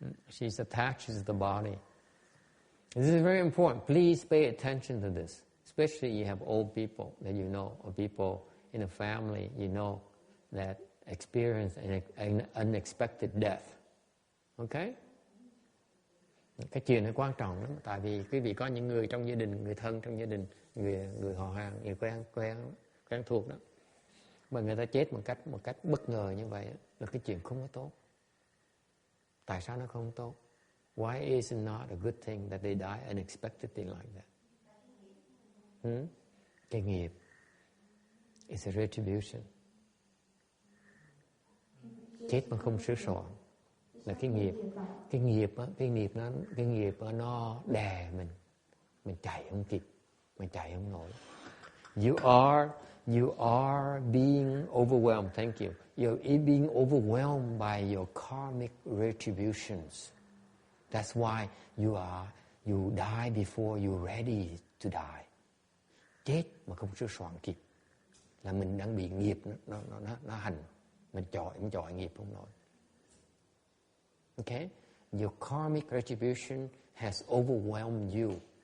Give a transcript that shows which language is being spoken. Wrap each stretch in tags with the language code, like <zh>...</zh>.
<en>She's attached to the body. This is very important. Please pay attention to this. Especially you have old people that you know, or people in a family you know that experience an unexpected death. Okay?</en> <vi>Cái chuyện này quan trọng lắm. Tại vì quý vị có những người trong gia đình, người thân trong gia đình, người họ hàng, người quen thuộc đó, mà người ta chết một cách bất ngờ như vậy là cái chuyện không có tốt. Tại sao nó không tốt?</vi> <en>Why is it not a good thing that they die unexpectedly like that? Cái nghiệp is a retribution.</en> <vi>Chết mà không sửa soạn là cái nghiệp nó đè mình chạy không kịp, mình chạy không nổi.</vi> <en>You are being overwhelmed. Thank you. You're being overwhelmed by your karmic retributions. That's why you die before you're ready to die.</en> <vi>Chết mà không sửa soạn kịp là mình đang bị nghiệp nó hành, mình chọi nghiệp không nổi.</vi> <en>Okay? Your karmic retribution has overwhelmed you.</en>